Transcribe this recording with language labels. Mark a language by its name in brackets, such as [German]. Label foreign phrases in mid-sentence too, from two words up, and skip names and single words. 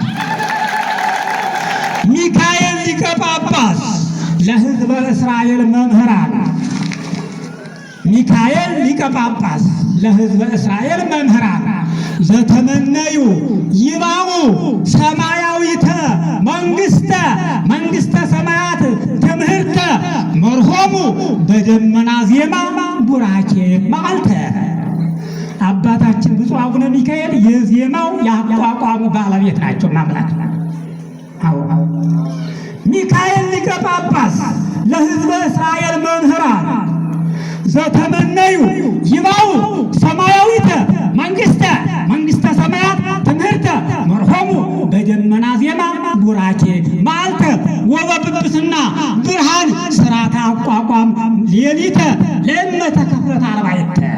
[Geez] ሚካኤል ሊቀ ጳጳስ ለሕዝበ እስራኤል መምህራን ሚካኤል ሊቀ ጳጳስ ለሕዝበ እስራኤል መምህራን ዘተመነዩ ይባኡ ሰማያዊተ መንግሥተ ሰማያት ትምህርተ መርሆሙ በደመና ዜማ ቡራኬ መዓልተ [Amharic] አባታችን ብፁዕ አቡነ ሚካኤል የዜማው ያቋቋሙ ባለቤት ናቸው። [Geez] ማምላክ ሚካኤል ሊቀ ጳጳስ ለሕዝበ እስራኤል መምህራን ዘተመነዩ ይባኡ ሰማያዊተ መንግሥተ ሰማያት ትምህርተ መርሆሙ በደመና ዜማ ቡራኬ መዓልተ ወበጵጵስና ብርሃን ሥርዓተ አቋቋም ሌሊተ ለእመተ ከፍለት አርባዕተ